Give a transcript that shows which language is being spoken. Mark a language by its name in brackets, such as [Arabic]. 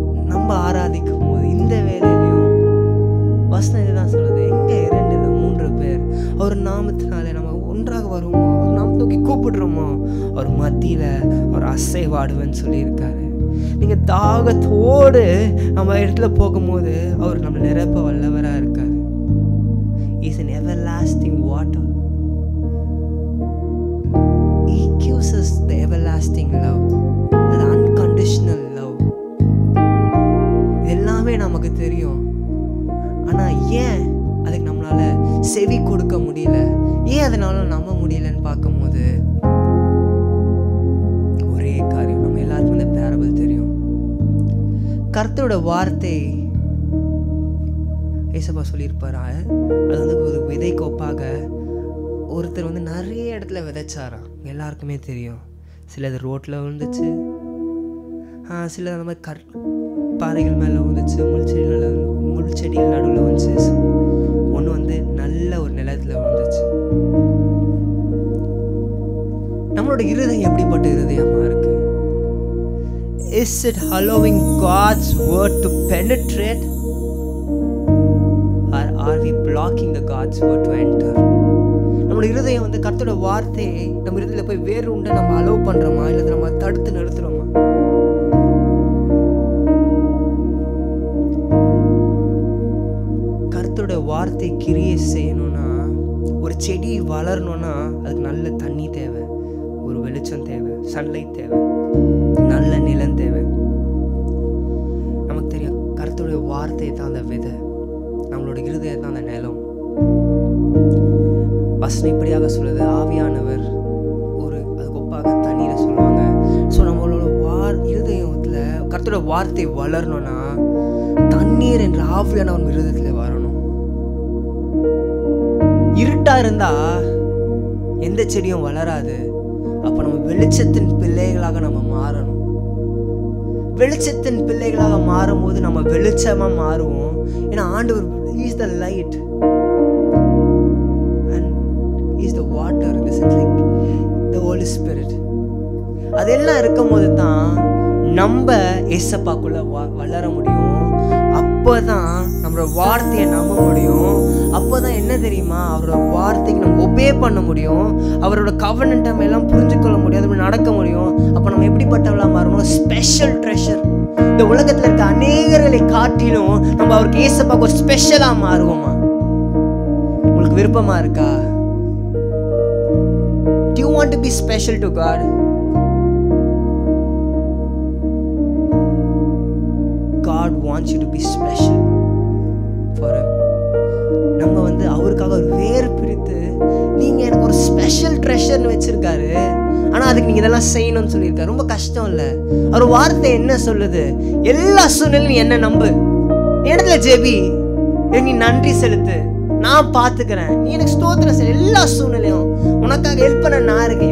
[Tamil] நம்ம ஆராதிக்கும் போது இந்த வேலையிலையும் வசனம் இதுதான் சொல்லுது, எங்க 2 இல்லை 3 பேர் அவர் நாமத்தினாலே நம்ம ஒன்றாக வருவோமோ, அவர் நாம தூக்கி கூப்பிடுறோமோ, அவர் மத்தியில அவர் அசைவாடுவேன்னு சொல்லியிருக்காரு. நீங்க தாகத்தோடு நம்ம இடத்துல போகும்போது அவர் நம்ம நிரப்ப வல்லவரா இருக்காரு. [English] He's an everlasting water. He gives us the everlasting love, the unconditional love. [Tamil] எல்லாமே நமக்கு தெரியும். ஆனா ஏன் அதுக்கு நம்மளால செவி கொடுக்க முடியல, ஏன் அதனால நம்ப முடியலன்னு பார்க்கும்போது ஒரே காரியம், நம்ம எல்லாருக்கும் இந்த பேரபிள் தெரியும். கர்த்தரோட வார்த்தை ஏசப்பா சொல்லியிருப்பாரா, அது வந்து ஒரு விதைக்கு ஒப்பாக ஒருத்தர் வந்து நிறைய இடத்துல விதைச்சாராம். எல்லாருக்குமே தெரியும். சிலது ரோட்டில் விழுந்துச்சு, சிலது அந்த மாதிரி பாறைகள் மேலே விழுந்துச்சு, முள் செடிகள் நடுவில் வந்துச்சு, ஒன்று வந்து நல்ல ஒரு நிலத்தில் விழுந்துச்சு. நம்மளோட இருதயம் எப்படிப்பட்ட இருதயமா இருக்கு? [English] Is it allowing God's word to penetrate, or are we blocking the God's word to enter? [Tamil] நம்மளோட இருதயம் வந்து கர்த்தரோட வார்த்தையை நம்ம இருதயத்தில் போய் வேறு உண்டை நம்ம அலோவ் பண்றோமா, இல்லை நம்ம தடுத்து நிறுத்துறோமா? வார்த்தை கிரியை செய்யணும்னா, ஒரு செடி வளரணும்னா அதுக்கு நல்ல தண்ணி தேவை, ஒரு வெளிச்சம் தேவை, சன்லைட் தேவை, நல்ல நிலம் தேவை. நமக்கு தெரியும், கர்த்தருடைய வார்த்தை தான் அந்த விதை, நம்மளோட இருதயம் தான் அந்த நிலம். வசனம் இப்படியாக சொல்லுது, ஆவியானவர் ஒரு அதுக்கு ஒப்பாக தண்ணீரை சொல்லுவாங்க. ஸோ நம்மளோட இருதயத்தில் கர்த்தருடைய வார்த்தை வளரணும்னா தண்ணீர் என்ற ஆவியானவர் இருதயத்தில் வரணும். இருட்டா இருந்தா எந்த செடியும் வளராது. அப்ப நம்ம வெளிச்சத்தின் பிள்ளைகளாக நம்ம மாறணும். வெளிச்சத்தின் பிள்ளைகளாக மாறும்போது நம்ம வெளிச்சமா மாறுவோம். ஏன்னா ஆண்டவர் [English] is the light and is the water, in the sense like the Holy Spirit. [Tamil] அதெல்லாம் இருக்கும் போது தான் நம்ம ஏசப்பாக்குள்ள வளர முடியும். அப்போதான் நம்மளோட வார்த்தையை நம்ப முடியும். அப்போதான் என்ன தெரியுமா, அவரோட வார்த்தைக்கு நம்ம ஒபே பண்ண முடியும். அவரோட கவர்னன்ட் நம்ம எல்லாம் புரிஞ்சுக்கொள்ள முடியும், அது நடக்க முடியும். அப்போ நம்ம எப்படிப்பட்டவளா மாறணும்? Special treasure. இந்த உலகத்தில் இருக்க அநேகர்களை காட்டிலும் நம்ம அவருக்கு ஏசப்பாக்கு ஒரு ஸ்பெஷலா மாறுவோமா? உங்களுக்கு விருப்பமா இருக்கா? [English] Do you want to be special to God? God wants you to be special for Him. [Tamil] நம்ம வந்து அவருக்காக ஒரு வேறு பிரித்து, நீங்க எனக்கு ஒரு ஸ்பெஷல் ட்ரெஷர்னு வச்சிருக்காரு. ஆனா அதுக்கு நீங்க இதெல்லாம் செய்யணும்னு சொல்லியிருக்காரு. ரொம்ப கஷ்டம் இல்ல? அவர் வார்த்தை என்ன சொல்லுது? எல்லா சூழ்நிலையும் நீ என்ன நம்பு, இடத்துல ஜெபி, நீ நன்றி செலுத்து, நான் பாத்துக்கிறேன், நீ எனக்கு ஸ்தோத்திரம் செய், எல்லா சூழ்நிலையும் உனக்காக ஹெல்ப் பண்ண நான் இருக்கேன்.